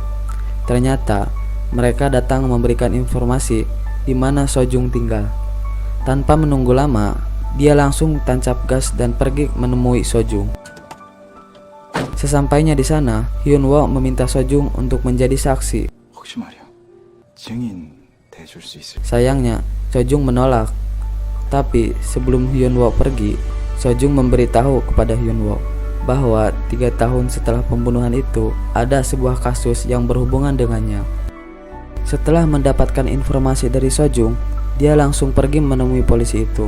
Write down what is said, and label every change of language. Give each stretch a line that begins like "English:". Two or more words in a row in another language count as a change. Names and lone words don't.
Indonesian: Ternyata mereka datang memberikan informasi di mana Sojung tinggal. Tanpa menunggu lama, dia langsung tancap gas dan pergi menemui Sojung. Sesampainya di sana, Hyunwoo meminta Sojung untuk menjadi saksi.
Korean: 혹시 말이야, 증인 대줄 수 있을?
Indonesian: Sayangnya, Sojung menolak. Tapi sebelum Hyunwoo pergi, Sojung memberitahu kepada Hyunwoo bahwa 3 tahun setelah pembunuhan itu ada sebuah kasus yang berhubungan dengannya. Setelah mendapatkan informasi dari Sojung, dia langsung pergi menemui polisi itu.